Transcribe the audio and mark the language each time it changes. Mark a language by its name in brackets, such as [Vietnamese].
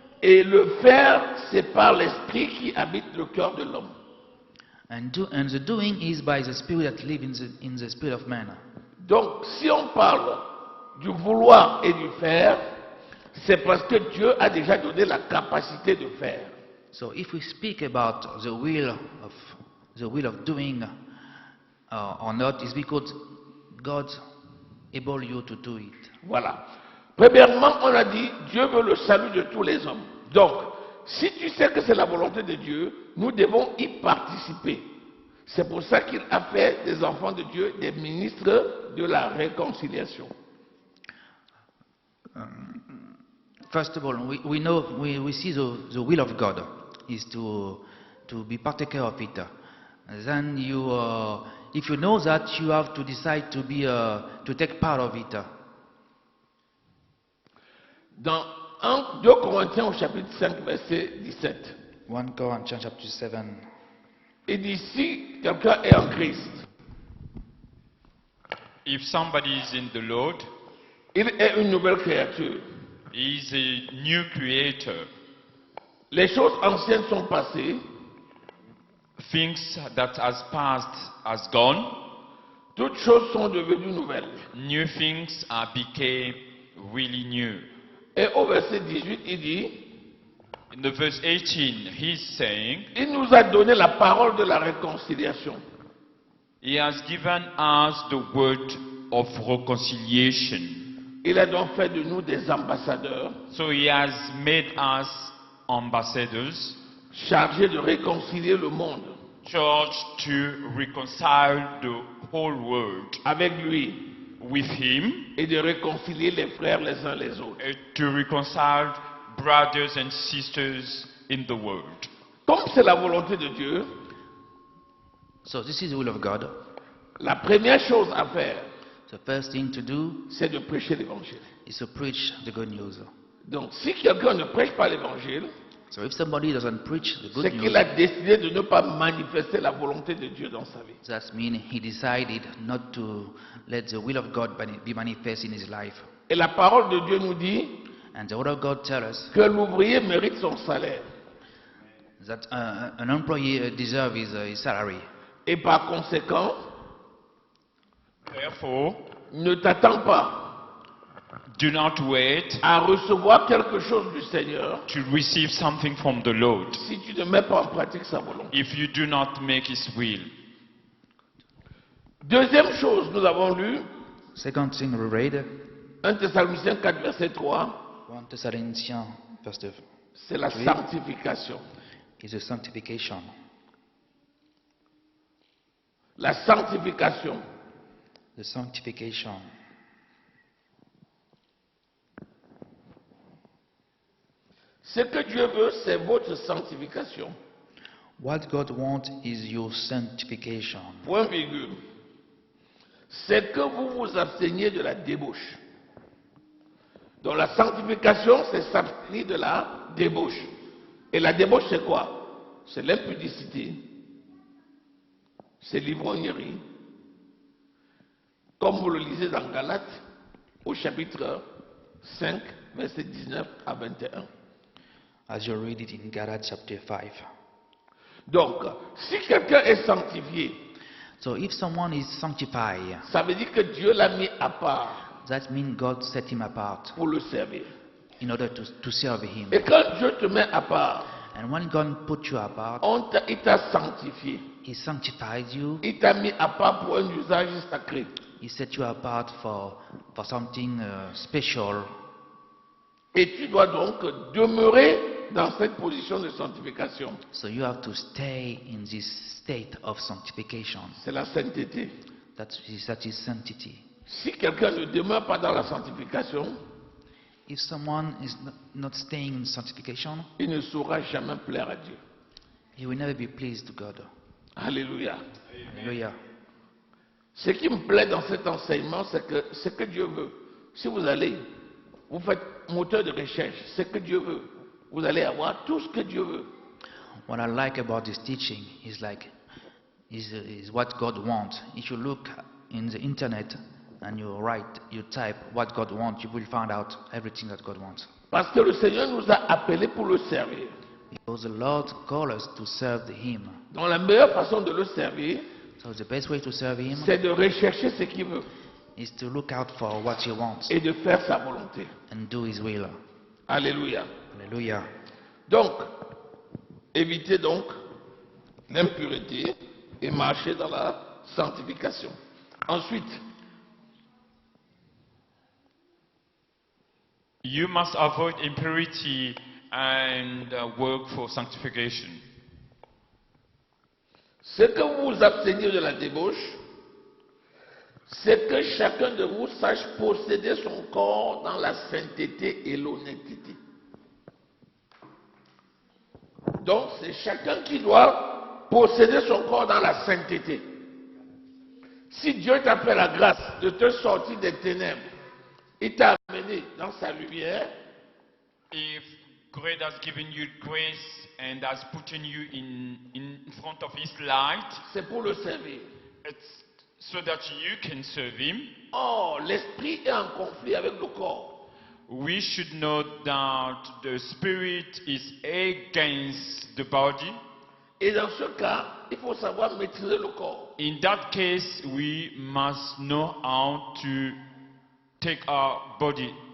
[French] Et le faire, c'est par l'esprit qui habite le cœur de l'homme. [English] And the doing is by the Spirit that lives in the spirit of man. [French] Donc, si on parle du vouloir et du faire, c'est parce que Dieu a déjà donné la capacité de faire. [English] So if we speak about the will of doing or not, it's because God able you to do it. [French] Voilà. Premièrement, on a dit, Dieu veut le salut de tous les hommes. Donc, si tu sais que c'est la volonté de Dieu, nous devons y participer. C'est pour ça qu'il a fait des enfants de Dieu des ministres de la réconciliation. [English] First of all, we see the will of God is to be partaker of it. Then if you know that, you have to decide to take part of it. [French] Dans 2 Corinthiens au chapitre 5, verset 17, [English] 1 Corinthians chapter 7. [French] il dit si quelqu'un est en Christ, [English] If somebody is in the Lord, [French] il est une nouvelle créature. [English] he is a new creator. [French] Les choses anciennes sont passées, [English] Things that has passed has gone. [French] toutes choses sont devenues nouvelles. [English] New things are became really new. [French] Et au verset 18, il dit, [English] In the verse 18, he's saying, [French] il nous a donné la parole de la réconciliation. [English] he has given us the word of reconciliation. [French] Il a donc fait de nous des ambassadeurs [English] So he has made us ambassadors, [French] chargés de réconcilier le monde [English] charged to reconcile the whole world [French] avec lui [English] with him, [French] et de réconcilier les frères les uns les autres. [English] and to reconcile brothers and sisters in the world. [French] Comme c'est la volonté de Dieu, [English] So this is the will of God. [French] la première chose à faire, [English] The first thing to do [French] c'est de prêcher l'évangile. [English] is to preach the good news. [French] Donc si quelqu'un ne prêche pas l'évangile, [English] So if somebody doesn't preach the [French] c'est [English] good [French] qu'il [English] news, [French] a décidé de ne pas manifester la volonté de Dieu dans sa vie. [English] that means he decided not to let the will of God be manifest in his life. [French] Et la parole de Dieu nous dit [English] And the word of God tells us [French] que l'ouvrier mérite son salaire. [English] that an employee deserves his salary. [French] Et par conséquent, [English] Therefore, [French] ne t'attends pas [English] Do not wait [French] à recevoir quelque chose du Seigneur [English] to receive something from the Lord [French] si tu ne mets pas en pratique sa volonté. [English] if you do not make His will. [French] Deuxième chose, nous avons lu [English] Second thing we read, [French] 1 Thessaloniciens 4, verset 3, [English] 1 Thessalonians verse 2, [French] c'est la Oui. sanctification. [English] is the sanctification. [French] La sanctification. [English] The sanctification. [French] Ce que Dieu veut, c'est votre sanctification. [English] What God wants is your sanctification. [French] Point virgule. C'est que vous vous absteniez de la débauche. Donc la sanctification, c'est s'abstenir de la débauche. Et la débauche, c'est quoi? C'est l'impudicité. C'est l'ivrognerie. Comme vous le lisez dans Galates, au chapitre 5, verset 19 à 21. [English] As you read it in Galatia chapter 5. [French] Donc, si quelqu'un est sanctifié, [English] So if someone is sanctified, [French] ça veut dire que Dieu l'a mis à part [English] that means God set him apart [French] pour le servir. [English] in order to serve him. [French] Et quand Dieu te met à part, [English] And when God put you apart, [French] il t'a sanctifié. [English] he sanctified you. [French] Il t'a mis à part pour un usage sacré. [English] He set you apart for something special. [French] Et tu dois donc demeurer dans cette position de sanctification. [English] So you have to stay in this state of sanctification. [French] C'est la sainteté. [English] That is sanctity. [French] Si quelqu'un ne demeure pas dans la sanctification, [English] If someone is not staying in sanctification, [French] il ne saura jamais plaire à Dieu. [English] he will never be pleased to God. [French] Alléluia. [English] Hallelujah. [French] Ce qui me plaît dans cet enseignement, c'est que ce que Dieu veut. Si vous allez, vous faites moteur de recherche, ce que Dieu veut, vous allez avoir tout ce que Dieu veut. [English] What I like about this teaching is is what God wants. If you look in the internet and you type what God wants, you will find out everything that God wants. [French] Parce que le Seigneur nous a appelés pour le servir. [English] Because the Lord calls us to serve Him. [French] Donc la meilleure façon de le servir, [English] So the best way to serve Him [French] c'est de rechercher ce qu'il veut [English] is to look out for what He wants [French] et de faire sa volonté. [English] and do His will. [French] Alléluia. [English] Hallelujah. [French] Donc, évitez donc l'impureté et marcher dans la sanctification. Ensuite, [English] You must avoid impurity and work for sanctification. [French] ce que vous vous abstenez de la débauche, c'est que chacun de vous sache posséder son corps dans la sainteté et l'honnêteté. Donc, c'est chacun qui doit posséder son corps dans la sainteté. Si Dieu t'a fait la grâce de te sortir des ténèbres, il t'a amené dans sa lumière, [English] If God has given you grace and has put you in front of His light, [French] c'est pour le servir. [English] it's so that you can serve Him. [French] Or, l'esprit est en conflit avec le corps. [English] We should know that the spirit is against the body. [French] Et dans ce cas, il faut savoir maîtriser le corps. [English] In that case, we must know how to take our body.